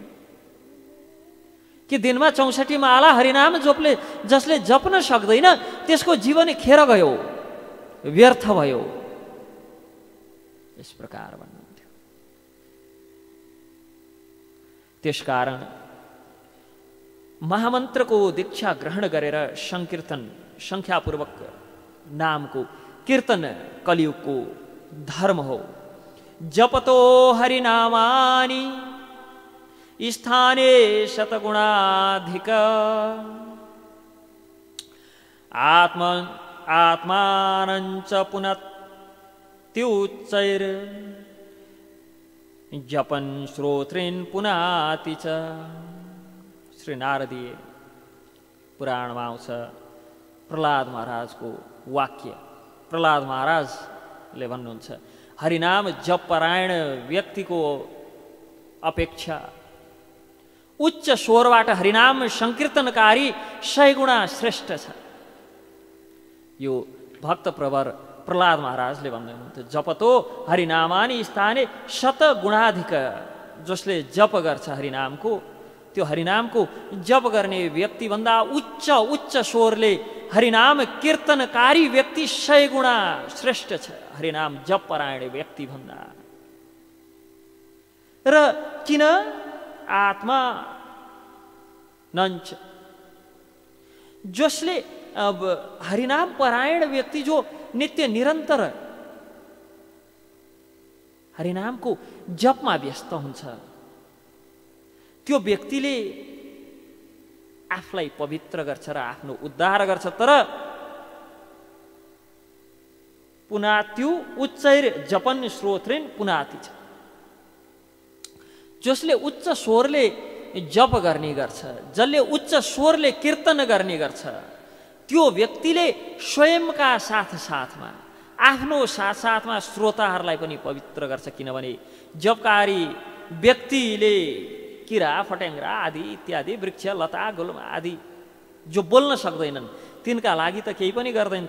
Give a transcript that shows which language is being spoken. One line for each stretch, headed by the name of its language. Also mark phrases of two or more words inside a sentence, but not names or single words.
Nepali: कि दिनमा 64 माला हरिनाम जसले जप्न सक्दैन त्यसको जीवन खेर गयो, व्यर्थ भयो, यस प्रकार भन्नुहुन्थ्यो। त्यसकारण महामन्त्रको दीक्षा ग्रहण गरेर संकीर्तन संख्यापूर्वक नामको कीर्तन कलियुगको धर्म हो।
Sanskrit: जपतो हरिनामानि स्थाने शतगुणाधिक आत्मानञ्च पुनत्युच्चैर् जपन् श्रोत्रेन् पुनाति च।
Nepali: श्री नारदीय पुराणमा आउँछ प्रहलाद महाराजको वाक्य। प्रहलाद महाराजले भन्नुहुन्छ हरिनाम जप परायण व्यक्तिको अपेक्षा उच्च स्वरबाट हरिनाम संकीर्तनकारी 100 गुणा श्रेष्ठ छ। यो भक्त प्रवर प्रहलाद महाराजले भन्दै हुनुहुन्थ्यो
Sanskrit: जपतो हरिनामानि स्थाने
Nepali: 100 गुणाधिक। जसले जप गर्छ हरिनामको त्यो हरिनामको जप गर्ने व्यक्तिभन्दा उच्च स्वरले हरिनाम कीर्तनकारी व्यक्ति 100 गुणा श्रेष्ठ छ हरिनाम जप परायण व्यक्ति भन्दा। र किन आत्मा नञ्च जसले अब हरिनाम परायण व्यक्ति जो नित्य निरन्तर हरिनामको जपमा व्यस्त हुन्छ त्यो व्यक्तिले आफूलाई पवित्र गर्छ र आफ्नो उद्धार गर्छ।
Sanskrit: तर पुनात्यु उच्चैर जपन श्रोत्रेन पुनाति छ।
Nepali: जसले उच्च स्वरले जप गर्ने गर्छ, जसले उच्च स्वरले कीर्तन गर्ने गर्छ त्यो व्यक्तिले स्वयंका साथमा आफ्नो साथमा श्रोताहरूलाई पनि पवित्र गर्छ। किनभने जपकारी व्यक्तिले किरा फट्याङ्ग्रा आदि इत्यादि वृक्ष लता गुल्म आदि जो बोल्न सक्दैनन् तिनका लागि त केही पनि गर्दैन।